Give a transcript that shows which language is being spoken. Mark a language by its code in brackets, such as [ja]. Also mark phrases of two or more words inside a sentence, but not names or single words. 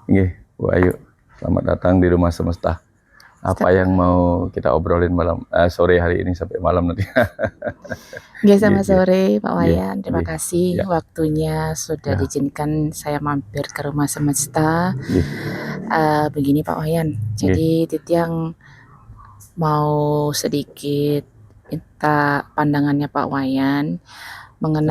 [id] Nggih, Bu Ayu, selamat datang di Rumah Semesta. Apa yang mau kita obrolin sore hari ini sampai malam nanti? Nggih, Nggih, selamat nggih, sore Pak nggih, Wayan. Terima nggih. kasih Ya, waktunya sudah ya, diizinkan saya mampir ke Rumah Semesta. nggih, Begini Pak Wayan, nggih. jadi Titiang mau sedikit minta pandangannya Pak Wayan mengenai